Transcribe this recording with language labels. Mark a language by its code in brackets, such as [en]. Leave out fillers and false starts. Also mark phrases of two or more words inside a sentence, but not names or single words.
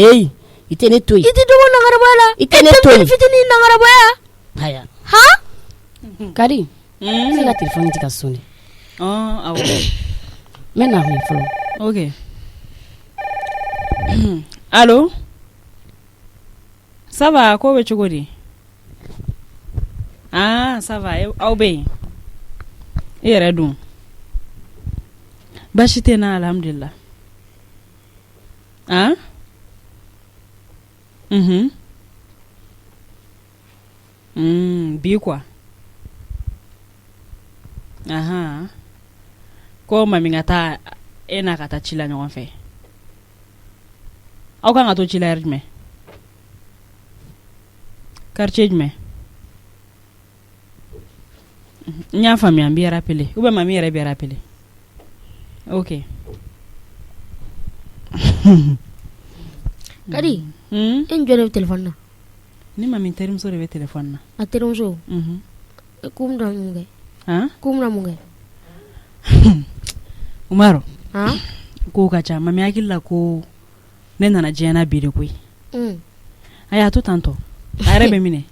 [bm] i tɛ ne to yen i tɛ dogo nangaraba la i tɛ ne to yen fitinin nangarabaya haya ha Kari ne ka téléphone tɛ ka sonné awɔ n bɛ na min fɔlɔ [fr] ok allo ça va [bm] ko bɛ cogo di [fr] ça va [bm] aw bɛ yen i yɛrɛ dun baasi tɛ na alhamdulillah bi quoi ko mami ka taa e n'a ka taa ci la ɲɔgɔn fɛ aw kan ka to ci la yɛrɛ jumɛn quartier jumɛn n y'a faamuya n b'i rappeler [fr] ou bien [bm] mami yɛrɛ b'i rappeler ok Kadi e njɔlen bɛ téléphone na ni mami terimuso de bɛ téléphone na a terimuso k'u bɛna mun kɛ k'u bɛna mun kɛ Umaru ko ka ca mami hakili la ko ne nana diɲɛ na bi de koyi a y'a to tantɔ a yɛrɛ bɛ minɛ